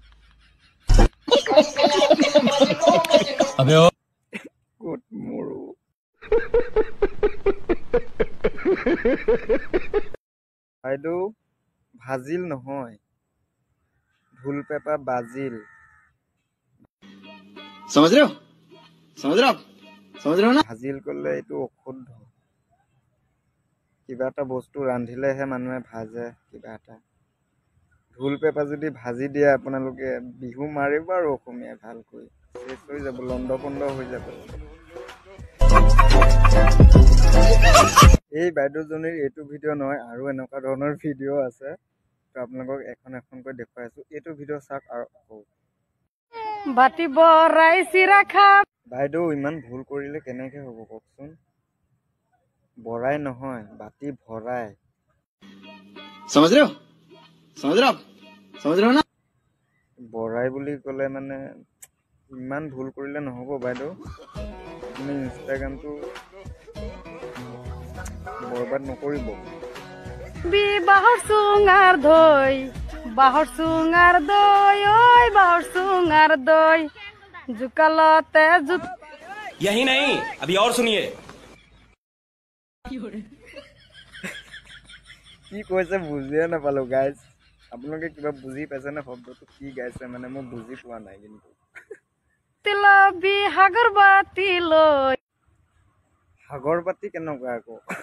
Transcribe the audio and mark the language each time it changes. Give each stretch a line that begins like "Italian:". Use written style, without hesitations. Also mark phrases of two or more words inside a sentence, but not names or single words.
Assamese: ক'ত মোৰো বাইদেউ, ভাজিল নহয়, ঢোল পেপা বাজিল।
Hindi: समझ रहे हो ना?
Assamese: ভাজিল ক'লে এইটো অশুদ্ধ। কিবা এটা বস্তু ৰান্ধিলেহে মানুহে ভাজে কিবা এটা। ঢোল পেপা যদি ভাজি দিয়ে আপোনালোকে, বিহু মাৰিব আৰু অসমীয়াই ভালকৈ শেষ হৈ যাব, লণ্ডভণ্ড হৈ যাব। এই বাইদেউজনীৰ এইটো ভিডিঅ' নহয়, আৰু এনেকুৱা ধৰণৰ ভিডিঅ' আছে। তো আপোনালোকক এখন এখনকৈ দেখুৱাই আছো। এইটো ভিডিঅ' চাওক আৰু আকৌ। বাতি বৰাই চিৰা খাম। বাইদেউ, ইমান ভুল কৰিলে কেনেকে হ'ব কওকচোন? বৰাই নহয়, বাতি ভৰাই।
Hindi: समझ रहे हो ना?
Assamese: বৰাই বুলি ক'লে মানে ইমান ভুল কৰিলে নহ'ব বাইদেউ। আপুনি ইনষ্টাগ্ৰামটো বৰবাদ নকৰিব। বাঁহৰ চুঙাৰ দৈ, বাঁহৰ চুঙাৰ দৈ, ঐ বাঁহৰ চুঙাৰ দৈ, জোকালতে
Hindi: यही नहीं, अभी और सुनिए।
Assamese: কি কৈছে বুজিয়ে নাপালো গাইজ। আপোনালোকে কিবা বুজি পাইছেনে? শব্দটো কি গাইছে মানে মই বুজি পোৱা নাই কিন্তু। তিলবি সাগৰ বাতি লৈ। সাগৰ বাতি কেনেকুৱা আকৌ?